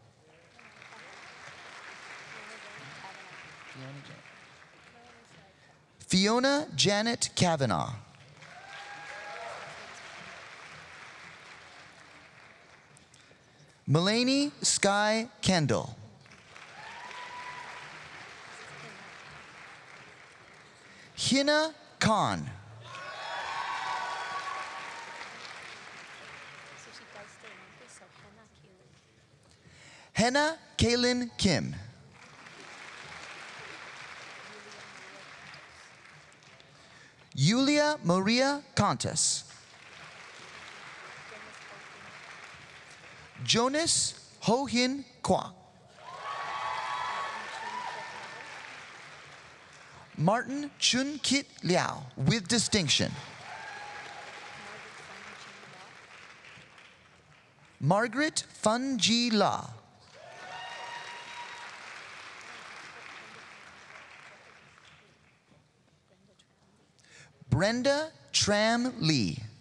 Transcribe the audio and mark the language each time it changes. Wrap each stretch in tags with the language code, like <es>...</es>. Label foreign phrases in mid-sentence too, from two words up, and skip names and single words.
<en>Fiona Janet Kavanaugh. Mulaney Sky Kendall. Hina Khan. Henna Kaylin Kim. Yulia Maria Contas. Jonas Ho Hin Kwa. Martin Chun Kit Liao with distinction. Margaret Fun Ji La. Brenda Tram Lee.</en>